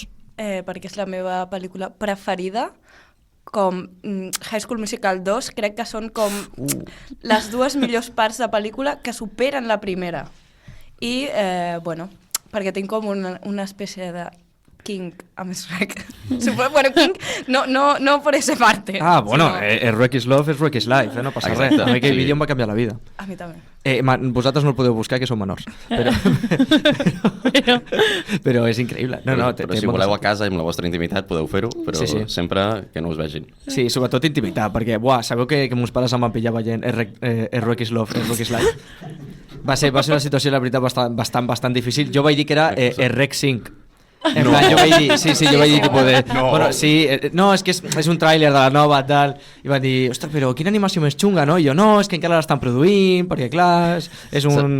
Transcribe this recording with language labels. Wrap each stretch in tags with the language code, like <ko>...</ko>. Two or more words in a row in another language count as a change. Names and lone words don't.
<ca>Perquè és la meva pel·lícula preferida. Com High School Musical 2, crec que són com les 2 millors parts de pel·lícula que superen la primera. I, bueno, perquè tinc com una espècie de King amb Shrek.</ca> <es>Bueno, King no por esa parte. Ah, bueno, sino...</es> <en>Shrek is love, Shrek is life,</en> <ca>no passa res. A mi aquell vídeo em va canviar la vida. A mi també. Vosaltres no el podeu buscar, que són menors. Però és increïble. Però si voleu a casa i amb la vostra intimitat podeu fer-ho, però sí. sempre que no us vegin. Sí, sobretot intimitat, perquè, sabeu que meus pares em van pillar veient</ca> <en>Shrek is love, Shrek is life?</en> <ca>Va ser una situació, la veritat, bastant difícil. Jo vaig dir que era Shrek 5. En plan, jo vaig dir, jo vaig dir tipus de... No, bueno, sí, no, és que és un tràiler de la nova, tal, i van dir, ostres, però quina animació més xunga, no? I jo, no, és que encara l'estan produint, perquè clar, és un...</ca>